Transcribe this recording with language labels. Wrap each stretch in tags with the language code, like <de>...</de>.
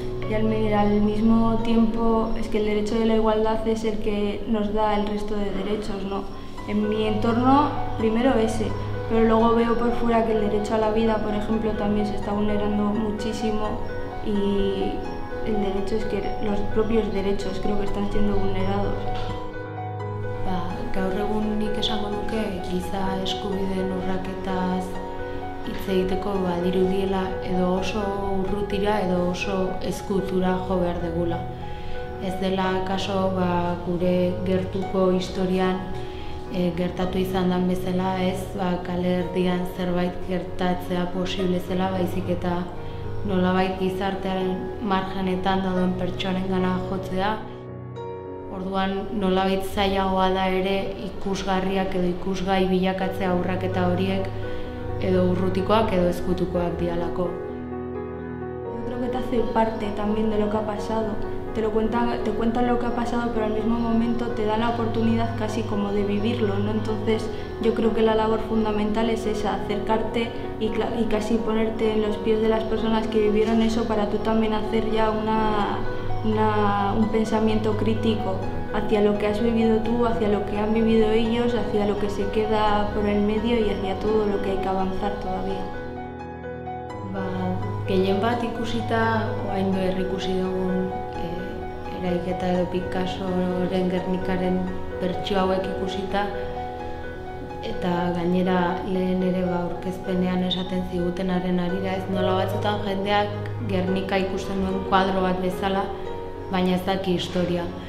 <es>y al mismo tiempo es que el derecho de la igualdad es el que nos da el resto de derechos, ¿no? En mi entorno, primero ese, pero luego veo por fuera que el derecho a la vida, por ejemplo, también se está vulnerando muchísimo y el derecho es que los propios derechos creo que están siendo vulnerados.</es> <eu>Gaur egun nik esango nuke giza eskubideen urraketaz hitz egiteko badirudiela edo oso urrutira edo oso ezkutura jo behar degula. Ez dela kaso gure gertuko historian gertatu izan den bezala ez kale erdian zerbait gertatzea posible zela, baizik eta nolabait gizartearen margenetan dauden pertsonengana jotzea. Orduan nolabait zailagoa da ere ikusgarriak edo ikusgai bilakatzea urraketa horiek edo urrutikoak edo ezkutukoak dialako.</eu> <es>Yo creo que te hace parte también de lo que ha pasado. Te cuentan lo que ha pasado, pero al mismo momento te dan la oportunidad casi como de vivirlo, ¿no? Entonces yo creo que la labor fundamental es esa, acercarte y casi ponerte en los pies de las personas que vivieron eso para tú también hacer ya un pensamiento crítico hacia lo que has vivido tú, hacia lo que han vivido ellos, hacia lo que se queda por el medio y hacia todo lo que hay que avanzar todavía.</es> <eu>Gehien bat ikusita, orain berrikusi dugun eraiketa edo Picassoren Gernikaren bertsio hauek ikusita, eta gainera lehen ere aurkezpenean esaten zigutenaren harira, ez nola batzutan jendeak Gernika ikusten duen kuadro bat bezala, baina ez daki historia.</eu>